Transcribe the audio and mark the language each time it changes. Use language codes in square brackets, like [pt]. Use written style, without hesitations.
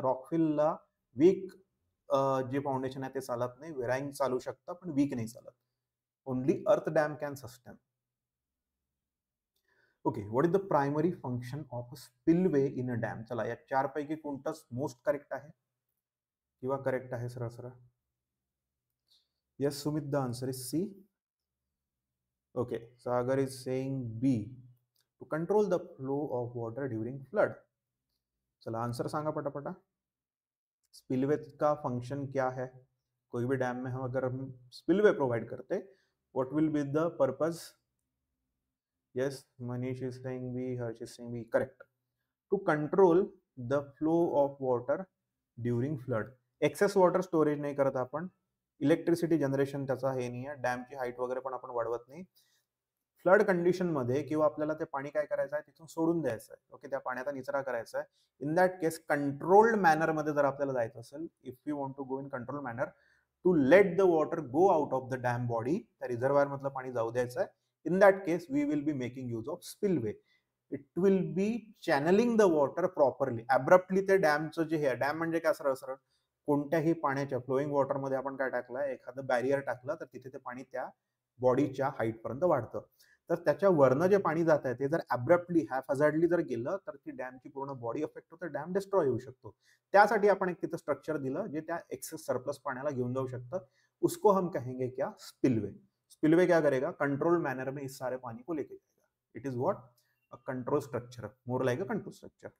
[mr] रॉकफिलला weak जे foundation आहे ते चालत नाही, व्हेराईंग चालू शकतं पण वीक नाही चालत. [en] Only earth dam can sustain. Okay, what is the primary function of a spillway in a dam? [mr] चला या चार पैकी कोणताच मोस्ट करेक्ट आहे किंवा करेक्ट आहे सरळ सरळ? [en] Yes Sumit, the answer is C. Okay, Sagar is saying B, to control the flow of water during flood. [mr] चला आंसर सांगा पटापटा. [hi] स्पिलवे का फंक्शन क्या है? कोई भी डैम में हम अगर हम स्पिलवे प्रोवाइड करते, [en] What will be the purpose? Yes, Manish is saying B, Harsh is saying B, correct. To control the flow of water during flood. [mr] Access water storage नाही करत आपण, इलेक्ट्रिसिटी जनरेशन त्याचा हे नाही आहे, डॅमची हाईट वगैरे पण आपण वाढवत नाही. फ्लड कंडिशन मध्ये किंवा आपल्याला ते पाणी काय करायचं आहे तिथून सोडून द्यायचं आहे. ओके, त्या पाण्याचा निचरा करायचा आहे. In that case controlled manner मध्ये जर आपल्याला जायचं असेल, [en] if you want to go in control manner to let the water go out of the dam body, [mr] त्या रिझर्वायर मधलं पाणी जाऊ द्यायचं आहे. [en] In that case we will be making use of spillway. It will be channeling the water properly. [mr] ॲब्रप्टली ते डॅमचं जे हे dam म्हणजे काय, सरळ सरळ कोणत्याही पाण्याच्या फ्लोईंग वॉटरमध्ये आपण काय टाकलं, एखादं बॅरियर टाकलं तर तिथे ते पाणी त्या बॉडीच्या हाईट पर्यंत वाढतं. तर त्याच्या वरनं जे पाणी जात आहे ते जर ॲब्रप्टली हॅफहॅझार्डली जर गेलं तर ती डॅमची पूर्ण बॉडी अफेक्ट होते, डॅम डिस्ट्रॉय होऊ शकतो. त्यासाठी आपण एक तिथं स्ट्रक्चर दिलं जे त्या एक्सेस सरप्लस पाण्याला घेऊन जाऊ शकतं. [hi] उसको हम कहेंगे क्या? स्पिलवे. स्पिलवे क्या करेगा? कंट्रोल मैनर में इस सारे पानी को लेके जाएगा. [en] It is what? A control structure, [hi] more like a control structure.